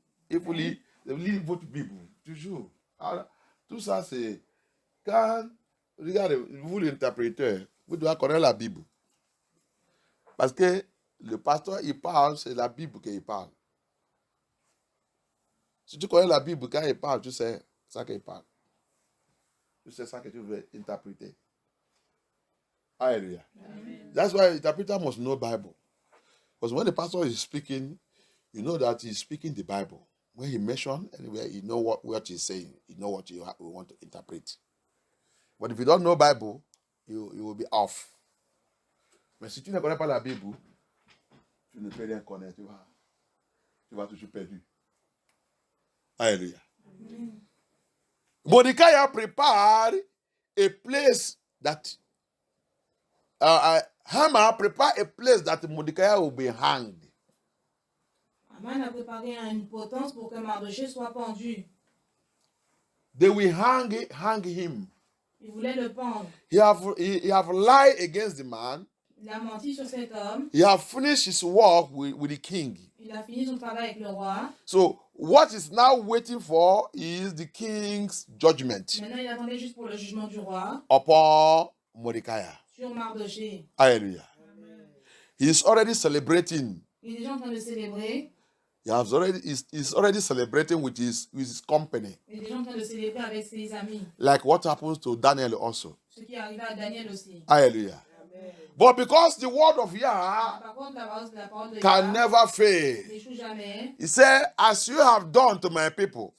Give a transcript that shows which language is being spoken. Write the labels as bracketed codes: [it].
[fr] Il faut lire votre Bible, toujours. Alors, tout ça, c'est quand, regardez, vous l'interpréteur, vous devez connaître la Bible. Parce que le pasteur, il parle, c'est la Bible qu'il parle. Si tu connais la Bible, quand il parle, tu sais ça qu'il parle. Tu sais ça que tu veux interpréter. Hallelujah. Amen. [en] That's why the interpreter must know Bible. Because when the pastor is speaking, you know that he's speaking the Bible. When he mentions anywhere, you know what he's saying. You know what you want to interpret. But if you don't know Bible, you will be off. [fr] Mais si tu ne connais pas la Bible, tu ne peux rien connaître. Tu vas toujours perdu. Alléluia. [en] Mordecai prepared a place that Haman prepared a place that Mordecai will be hanged. [fr] Haman a préparé une potence pour que Mardochée soit pendu. [en] They will hang him. [fr] Il voulait le pendre. [en] He have lied against the man. [fr] Il a menti sur cet homme. [en] He have finished his work with the king. [fr] Il a fini son travail avec le roi. [en] So what is now waiting for is the king's judgment. [fr] Maintenant, il attendait juste pour le jugement du roi. [en] Upon Mordecai. [fr] Sur Mardochée. [en] Hallelujah. He is already celebrating. [fr] Il est déjà en train de célébrer. [en] He's already celebrating with his company. [fr] Il est déjà en train de célébrer avec ses amis. [en] Like what happens to Daniel also. [fr] Ce qui arriva à Daniel aussi. Hallelujah. Amen. [en] But because the word of Yah [fr] Par contre, la parole de [en] can never fail. [fr] n'échoue jamais. [en] He said, as you have done to my people,